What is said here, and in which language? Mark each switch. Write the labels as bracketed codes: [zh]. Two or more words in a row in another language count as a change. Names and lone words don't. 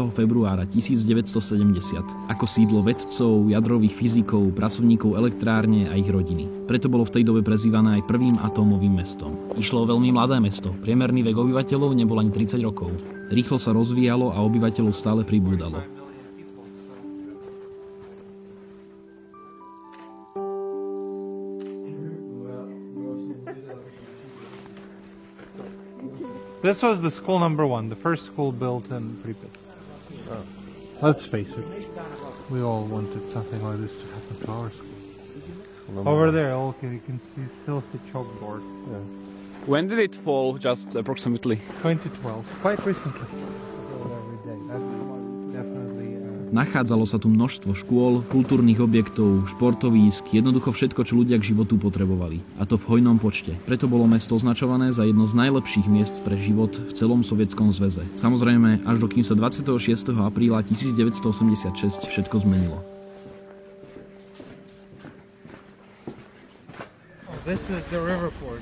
[sk] februára 1970 ako sídlo vedcov, jadrových fyzikov, pracovníkov elektrárne a ich rodiny. Preto bolo v tej dobe prezývané aj prvým atómovým mestom. Išlo o veľmi mladé mesto, priemerný vek obyvateľov nebol ani 30 rokov. Rýchlo sa rozvíjalo a obyvateľov stále pribúdalo. [en] This was the school number 1, the first school built in Pripyat. Let's face it, we all wanted something like this to happen to our school. Over there, okay, you can still see chalkboard. Yeah. When did it fall, just approximately? 2012, quite recently. Every day. That's definitely. [sk] Nachádzalo sa tu množstvo škôl, kultúrnych objektov, športovísk, jednoducho všetko, čo ľudia k životu potrebovali. A to v hojnom počte. Preto bolo mesto označované za jedno z najlepších miest pre život v celom Sovietskom zväze. Samozrejme, až dokým sa 26. apríla 1986 všetko zmenilo. [en] This is the river port.